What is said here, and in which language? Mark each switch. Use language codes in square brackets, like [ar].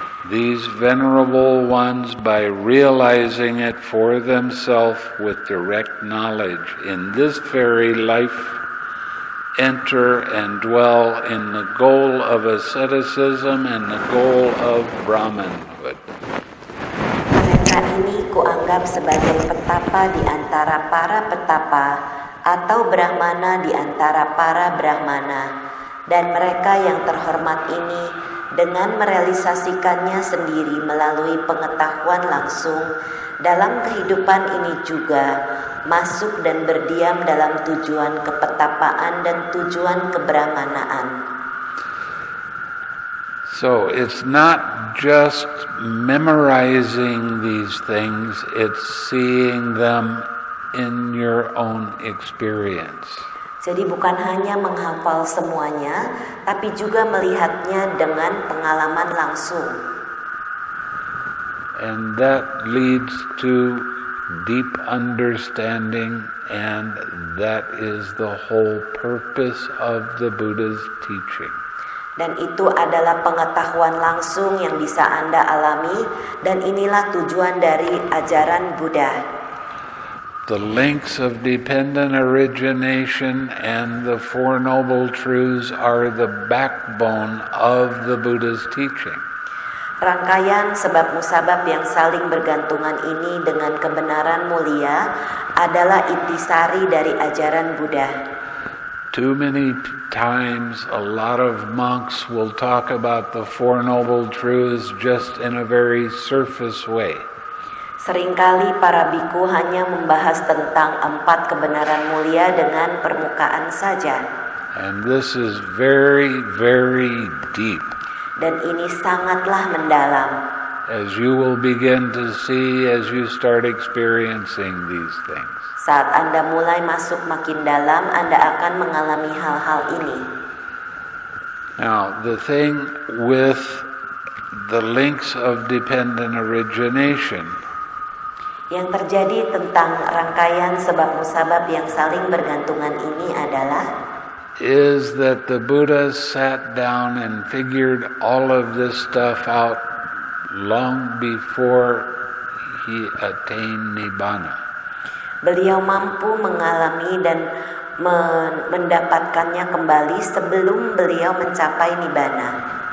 [en] These venerable ones, by realizing it for themselves with direct knowledge, in this very life enter and dwell in the goal of asceticism and the goal of Brahmanhood. [id] Mereka ini kuanggap sebagai petapa di antara para petapa atau brahmana di antara para brahmana, dan mereka yang terhormat ini dengan merealisasikannya sendiri melalui pengetahuan langsung dalam kehidupan ini juga masuk dan berdiam dalam tujuan kepetapaan dan tujuan kebrahmanaan. [en] So it's not just memorizing these things, it's seeing them in your own experience. [id] Jadi bukan hanya menghafal semuanya, tapi juga melihatnya dengan pengalaman langsung. [en] And that leads to deep understanding, and that is the whole purpose of the Buddha's teaching. [id] Dan itu adalah pengetahuan langsung yang bisa Anda alami, dan inilah tujuan dari ajaran Buddha. [en] The links of dependent origination and the Four Noble Truths are the backbone of the Buddha's teaching. [id] Rangkaian sebab musabab yang saling bergantungan ini dengan kebenaran mulia adalah intisari dari ajaran Buddha. [en] Too many times a lot of monks will talk about the Four Noble Truths just in a very surface way. [id] Seringkali para biku hanya membahas tentang 4 kebenaran mulia dengan permukaan saja. [en] And this is very, very deep. [id] Dan ini sangatlah mendalam. [en] As you will begin to see as you start experiencing these things. [id] Saat Anda mulai masuk makin dalam, Anda akan mengalami hal-hal ini. [en] Now, the thing with the links of dependent origination [id] Yang terjadi tentang rangkaian sebab musabab yang saling bergantungan ini adalah [en] is that the Buddha sat down and figured all of this stuff out long before he attained Nibbana. [id] Beliau mampu mengalami dan mendapatkannya kembali sebelum beliau mencapai Nibbana.